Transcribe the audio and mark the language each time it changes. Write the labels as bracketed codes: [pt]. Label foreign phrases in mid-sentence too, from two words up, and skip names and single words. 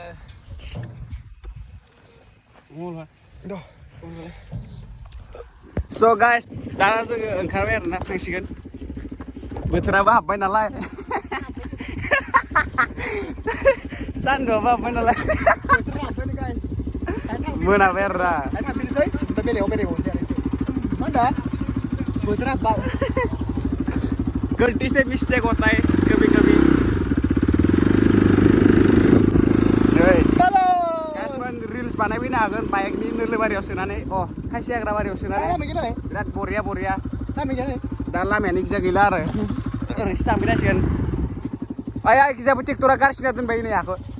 [en] So guys, [brx] दाना जोङो ओंखारबाय आरोना थांसिगोन बोथोराबो हाबबाय नालाय सान्दुंआबो हाबबाय नालाय मोनाबाय आरोना थांफिननोसै ओमफ्राय बेलेगावनोसै आरोसै मा होनदा बोथोरा हाब्बाय [hi] गलती से मिस्टेक होता है कभी कभी [brx] रिल्स बानायफैनो हागोन बाइकनि नोलोबारियाव सोनानै खायसे हाग्राबारियाव सोनानै बिराद बरिया दा लामायानो गिजा गैला आरो ओरैसो थांफिनांसिगोन आया गिजाबो ट्रेक्टरा गारसिना दोनबाय नै हाखौ